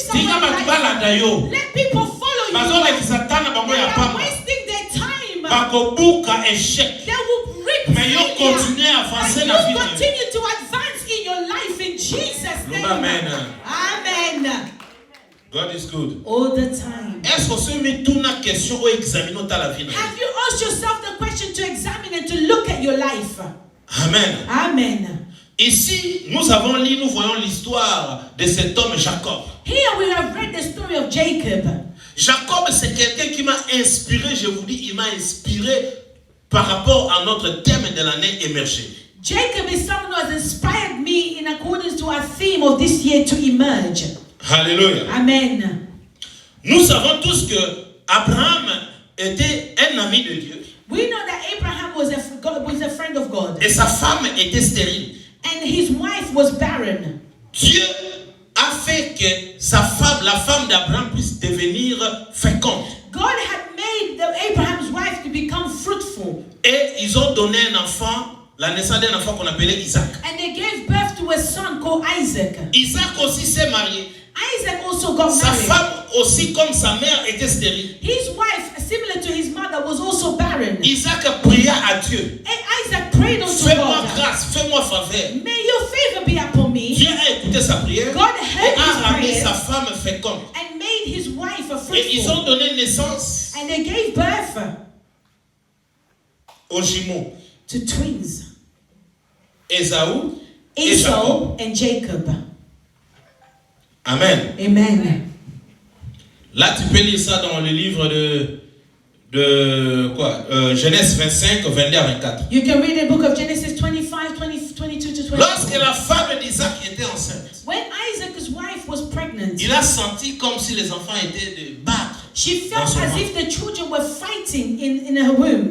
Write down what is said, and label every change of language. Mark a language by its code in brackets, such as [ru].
[ln] Tika [en] someone's [ln] batu [en] life. [ln] balanda yo. [en] Let people follow you. [ln] Bazo le kisatana bango [en] They [ln] ya [en] are [ln] pamba. [en] wasting their time. [ln] Bakobuka échec. [en] They will reap [ln] Mais yo [en] failure. [fr] continue à avancer [en] And [ln] na vie. [en] you continue to advance in your life in Jesus' name. Amen. Amen. God is good. All the time. [fr] Est-ce qu'on se met toute la question ou examiner la vie? [en] Have you asked yourself the question to examine and to look at your life? Amen. Amen. [fr] Ici, nous voyons l'histoire de cet homme Jacob. [en] Here we have read the story of Jacob. [fr] Jacob, c'est quelqu'un qui m'a inspiré, je vous dis, il m'a inspiré par rapport à notre thème de l'année émergée. [en] Jacob is someone who has inspired me in accordance to our theme of this year to emerge. Alléluia. Amen. [fr] Nous savons tous que Abraham était un ami de Dieu. [en] We know that Abraham was a friend of God. [fr] Et sa femme était stérile. [en] And his wife was barren. [fr] Dieu a fait que sa femme, la femme d'Abraham, puisse devenir féconde. [en] God had made Abraham's wife to become fruitful. [fr] Et ils ont donné un enfant, la naissance d'un enfant qu'on appelait Isaac. [en] And they gave birth to a son called Isaac. [fr] Isaac aussi s'est marié. [en] Isaac also got [fr] Sa [en] married. [fr] femme aussi, comme sa mère, était stérile. [en] His wife, similar to his mother, was also barren. [fr] Isaac pria à Dieu. [en] And Isaac prayed unto [fr] Fais-moi [en] God. [fr] grâce, fais-moi faveur. [en] May your favor be upon me. [fr] Dieu a écouté sa prière [en] God [fr] et [en] heard [fr] a [en] his [fr] ramené [en] prayer [fr] sa femme féconde. [en] and made his wife a [fr] Et ils ont [en] fruitful. [fr] donné naissance [en] And they gave birth [fr] aux jumeaux, [en] to twins, [fr] Ésaü et Jacob. [en] Esau and Jacob. Amen. Amen. [fr] Là, tu peux lire ça dans le livre de quoi? Genèse 25, 22 à 24. [en] You can read the book of Genesis 25, 22 to 24. [fr] Lorsque la femme d'Isaac était enceinte, [en] When Isaac's wife was pregnant, [fr] il a senti comme si les enfants étaient de battre. [en] she felt [fr] Dans son [en] as if the children were fighting in her womb.